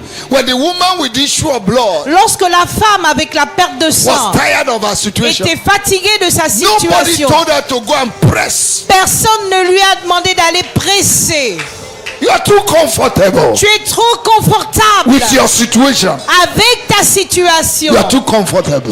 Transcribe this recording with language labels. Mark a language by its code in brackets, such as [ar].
[en] When the woman with the issue of blood [fr] Lorsque la femme avec la perte de sang [en] was tired of her situation, [fr] était fatiguée de sa [en] nobody [fr] situation, [en] told her to go and press. [fr] personne ne lui a demandé d'aller presser. [en] You are too comfortable [fr] Tu es trop confortable [en] with your situation. [fr] avec ta situation. [en] You are too comfortable.